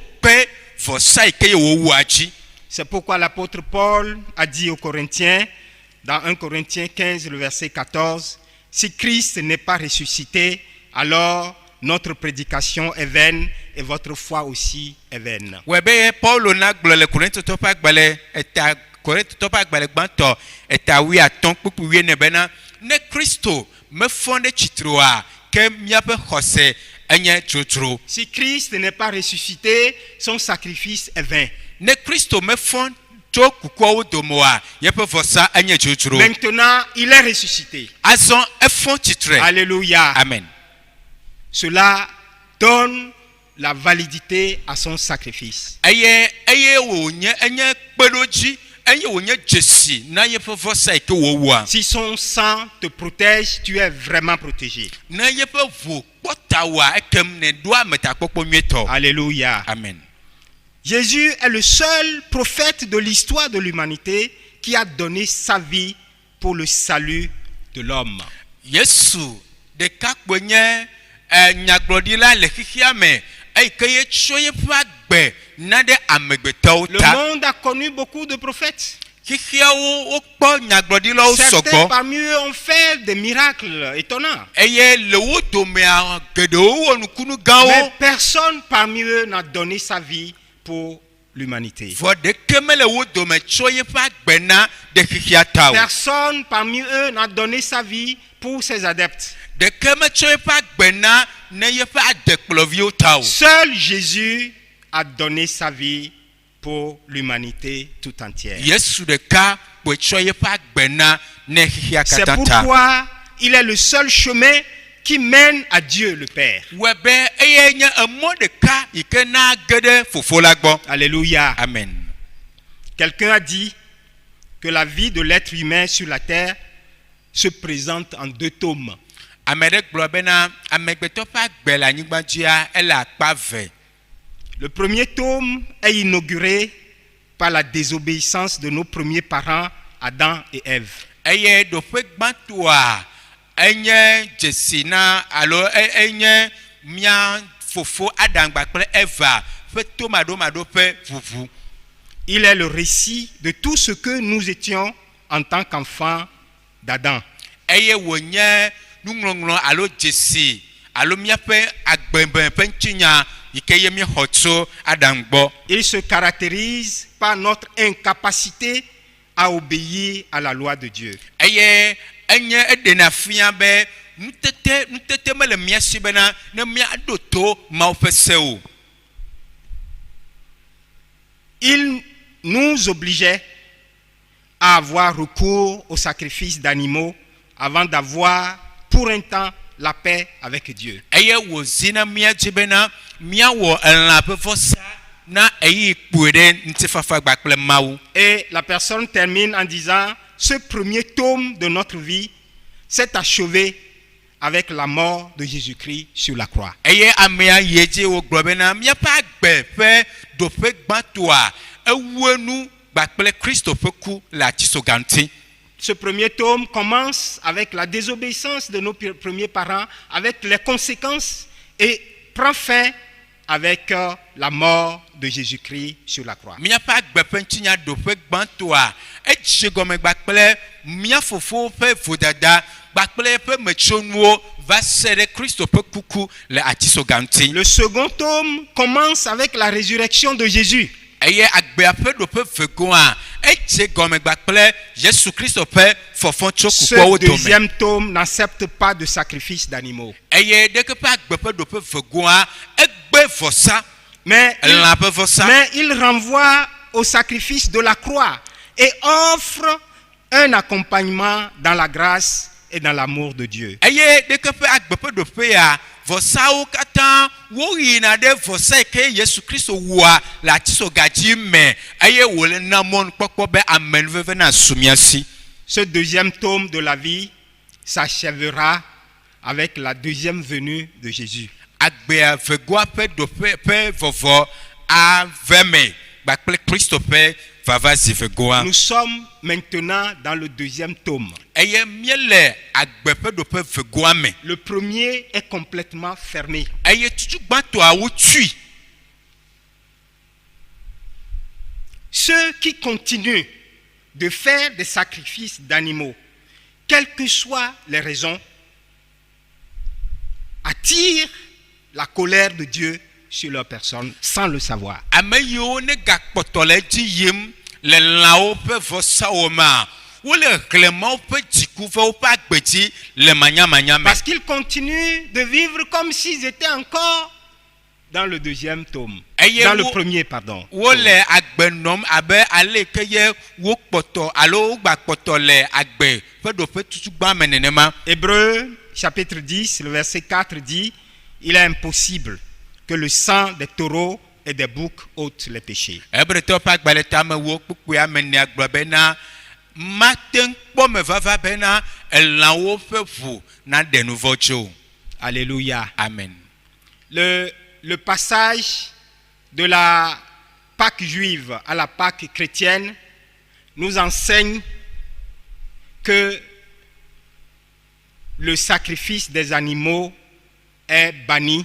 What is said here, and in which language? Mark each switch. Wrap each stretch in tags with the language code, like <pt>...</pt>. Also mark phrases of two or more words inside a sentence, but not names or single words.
<fr>C'est pourquoi l'apôtre Paul a dit aux Corinthiens dans 1 Corinthiens 15, le verset 14, « Si Christ n'est pas ressuscité, alors notre prédication est vaine et votre foi aussi est vaine. »</fr> <ee>Webe Paulo na gblɔ le Korintɔ tɔ ƒe agbalẽ eta Korintɔ tɔ ƒe agbalẽ gbãtɔ eta 15:14 bena ne Kristo mefɔ ɖe tsitre oa ke míaƒe xɔse enye dzodzro.</ee> <fr>Si Christ n'est pas ressuscité, son sacrifice est vain.</fr> <ee>Ne Kristo mefɔ tso kukuawo dome oa yeƒe vɔsa enye dzodzro.</ee> <fr>Maintenant, il est ressuscité.</fr> <ee>Azɔ efɔ tsitre.</ee> <fr>Alléluia. Amen. Cela donne la validité à son sacrifice.</fr> <ee>Eye wonye enye kpeɖodzi eye wonye dzesi na yeƒe vɔsa yi ke wòwɔa.</ee> <fr>Si son sang te protège, tu es vraiment protégé.</fr> <ee>Ne yeƒe ʋu kpɔta wòa ekem ne ɖo ametakpɔkpɔ nyuitɔ.</ee> <fr>Alléluia. Amen. Jésus est le seul prophète de l'histoire de l'humanité qui a donné sa vie pour le salut de l'homme.</fr> <ee>Yesu ɖeka kpoe nye nyagblɔɖila le xixia me eyi ke ye tsɔ yeƒe agbe na ɖe amegbetɔwo</ee> <fr>Le</fr> <ee>ta.</ee> <fr>monde a connu beaucoup de prophètes.</fr> <ee>Xixiawo wokpɔ nyagblɔɖilawo</ee> <fr>Certains</fr> <ee>sɔgbɔ</ee> <fr>parmi eux ont fait des miracles étonnants.</fr> <ee>eye le wo domea geɖewo wɔ nukunu</ee> <fr>Mais</fr> <ee>gãwo.</ee> <fr>personne parmi eux n'a donné sa vie pour l'humanité.</fr> <ee>Vɔ ɖeke mele wo dome tsɔ yeƒe agbe na ɖe xixia ta o.</ee> <fr>Personne parmi eux n'a donné sa vie pour ses adeptes.</fr> <ee>Ɖeke metsɔ yeƒe agbe na ne yeƒe adekplɔviwo ta o.</ee> <fr>Seul Jésus a donné sa vie pour l'humanité tout entière.</fr> <ee>Yesu ɖeka kpoe tsɔ yeƒe agbe na ne xixia</ee> <fr>C'est</fr> <ee>katã ta.</ee> <fr>pourquoi il est le seul chemin qui mène à Dieu le Père.</fr> <ee>Wɔbe eye nye emɔ ɖeka yi ke na ge ɖe fofo la gbɔ.</ee> <fr>Alléluia. Amen. Quelqu'un a dit que la vie de l'être humain sur la terre se présente en deux tomes.</fr> <ee>Ame ɖe gblɔ bena amegbetɔ ƒe agbe le anyigba dzia ele akpa ve.</ee> <fr>Le premier tome est inauguré par la désobéissance de nos premiers parents, Adam et Ève.</fr> <ee>Eye ɖoƒe gbãtɔa enye dzesi na alo enye mia fofo Adam kple Eva ƒe tomaɖomaɖo ƒe ʋuʋu.</ee> <fr>Il est le récit de tout ce que nous étions en tant qu'enfants d'Adam.</fr> <ee>Eye wònye nuŋlɔŋlɔ alo dzesi alo míaƒe agbembe ƒe ŋutinya yi ke ye míexɔ tso Adam gbɔ.</ee> <fr>Il se caractérise par notre incapacité à obéir à la loi de Dieu.</fr> <ee>Eye enye eɖena fia be nutete mele mía si bena ne míaɖo to Mawu ƒe sewo.</ee> <fr>Il nous obligeait à avoir recours au sacrifice d'animaux avant d'avoir pour un temps la paix avec Dieu.</fr> <ee>Eye wòzi na mía dzi bena míawɔ elã ƒe vɔsa na eyi kpoe ɖe ŋutifafa kpakple Mawu.</ee> <fr>Et la personne termine en disant, ce premier tome de notre vie s'est achevé avec la mort de Jésus-Christ sur la croix.</fr> <ee>Eye amea yi dzi wògblɔ bena míaƒe agbe ƒe ɖoƒe gbãtɔa ewu enu kpakple Kristo ƒe ku le atisoga ŋuti.</ee> <fr>Ce premier tome commence avec la désobéissance de nos premiers parents, avec les conséquences, et prend fin avec la mort de Jésus-Christ sur la croix.</fr> <ee>Míaƒe agbe ƒe ŋutinya ɖoƒe gbãtɔa edze gɔme kpakple mía fofo ƒe vodada kpakple eƒe metsonuwo va se ɖe Kristo ƒe kuku le atisoga ŋuti.</ee> <fr>Le second tome commence avec la résurrection de Jésus.</fr> <ee>Eye agbea ƒe ɖoƒe vegoa edze gɔme kpakple Yesu Kristo ƒe fɔfɔ tso kukuawo</ee> <fr>Ce</fr> <ee>dome.</ee> <fr>deuxième tome n'accepte pas de sacrifice d'animaux.</fr> <ee>Eye ɖeke ƒe agbe ƒe ɖoƒe vegoa egbe vɔsa</ee> <fr>Mais</fr> <ee>elã ƒe vɔsa.</ee> <fr>il renvoie au sacrifice de la croix et offre un accompagnement dans la grâce et dans l'amour de Dieu.</fr> <ee>Eye ɖeke ƒe agbe ƒe ɖoƒea vɔsawo katã woyina ɖe vɔsa yi ke Yesu Kristo wɔa le atisoga dzi me eye wòle na mɔnukpɔkpɔ be amenuveve na su mía si.</ee> <fr>Ce deuxième tome de la vie s'achèvera avec la deuxième venue de Jésus.</fr> <ee>Agbea vegoa ƒe ɖoƒe ƒe vɔvɔ ave me kpakple Kristo ƒe vava zi vegoa.</ee> <fr>Nous sommes maintenant dans le deuxième tome.</fr> <ee>Eye míele agbe ƒe ɖoƒe vegoa me.</ee> <fr>Le premier est complètement fermé.</fr> <ee>Eye tutu gbãtɔa wotui.</ee> <fr>Ceux qui continuent de faire des sacrifices d'animaux, quelles que soient les raisons, attire la colère de Dieu sur leur personne sans le savoir.</fr> <ee>ame yiwo ne gakpɔtɔ le edzi yim le lãwo ƒe vɔsawo ma wole hlemawo ƒe dziku ƒe woƒe agbedzi le manyamanya me.</ee> <fr>Parce qu'ils continuent de vivre comme s'ils étaient encore dans le deuxième tome. Dans le premier, pardon.</fr> <ee>Wole agbe nom abe ale ke ye wo kpɔtɔ alo wo gba kpɔtɔ le agbe ƒe ɖoƒe tutugba me nenema.</ee> <fr>Hébreux chapitre 10, le verset 4 dit: il est impossible que le sang des taureaux et des boucs ôte les péchés.</fr> <ee>Hebretɔ ƒe agbalẽ tame wo kpukpua me nea gblɔ bena mate ŋu kpɔ me vava bena elãwo ƒe ʋu na ɖe nu vɔ tso.</ee> <fr>Alléluia. Amen. Le passage de la Pâque juive à la Pâque chrétienne nous enseigne que le sacrifice des animaux est banni.</fr>